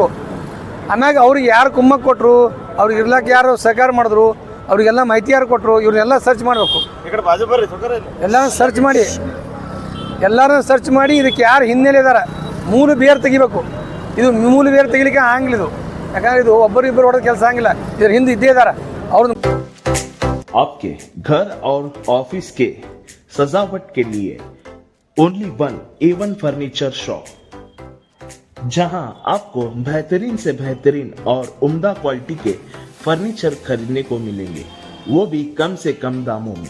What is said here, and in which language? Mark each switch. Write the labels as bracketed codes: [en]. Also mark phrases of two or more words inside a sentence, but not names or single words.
[kn] ಆಮ್ಯಾಗ ಅವ್ರಿಗೆ ಯಾರು ಕುಮ್ಮಕ್ಕೆ ಕೊಟ್ಟರು, ಅವ್ರಿಗೆ ಇರ್ಲಾಕೆ ಯಾರು ಸಹಕಾರ ಮಾಡಿದ್ರು, ಅವ್ರಿಗೆಲ್ಲ ಮಾಹಿತಿ ಯಾರು ಕೊಟ್ಟರು, ಇವ್ರನ್ನೆಲ್ಲ ಸರ್ಚ್ ಮಾಡಬೇಕು. ಎಲ್ಲರೂ ಸರ್ಚ್ ಮಾಡಿ ಇದಕ್ಕೆ ಯಾರು ಹಿನ್ನೆಲೆ ಇದ್ದಾರೆ ಮೂಲ ಬೇರು ತೆಗಿಬೇಕು. ಇದು ಮೂಲ ಬೇರು ತೆಗಿಲಿಕ್ಕೆ ಆಗಂಗಿಲ್ಲ. ಇದು ಯಾಕಂದ್ರೆ ಇದು ಒಬ್ಬರಿಬ್ಬರು ಹೊಡೆದ ಕೆಲಸ ಆಗಿಲ್ಲ. ಇದ್ರ ಹಿಂದೆ ಇದ್ದೇ ಇದ್ದಾರೆ ಅವ್ರನ್ನ. [hi] आपके घर और ऑफिस के सजावट के लिए [en] only one [hi] A1 फर्नीचर शॉप, जहां आपको बेहतरीन से बेहतरीन और उम्दा क्वालिटी के फर्नीचर खरीदने को मिलेंगे, वो भी कम से कम दामों में।